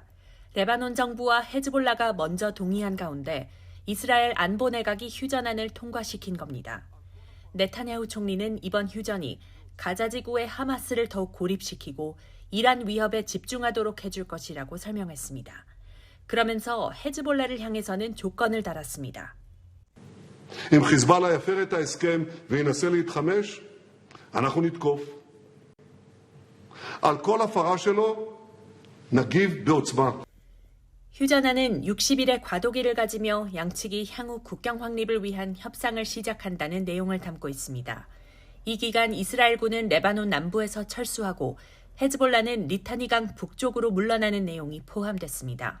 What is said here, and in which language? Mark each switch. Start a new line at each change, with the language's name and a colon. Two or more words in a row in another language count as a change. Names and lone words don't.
Korean: 레바논 정부와 헤즈볼라가 먼저 동의한 가운데 이스라엘 안보 내각이 휴전안을 통과시킨 겁니다. 네타냐후 총리는 이번 휴전이 가자 지구의 하마스를 더욱 고립시키고 이란 위협에 집중하도록 해줄 것이라고 설명했습니다. 그러면서 헤즈볼라를 향해서는 조건을 달았습니다.
Hebrew: אם חיזבאללה יפר את ההסכם וינסה להתחמש, אנחנו נתקוף. על כל הפרה שלו נגיב בעוצמה.
Korean: 휴전안은 60일의 과도기를 가지며 양측이 향후 국경 확립을 위한 협상을 시작한다는 내용을 담고 있습니다. 이 기간 이스라엘군은 레바논 남부에서 철수하고 헤즈볼라는 리타니강 북쪽으로 물러나는 내용이 포함됐습니다.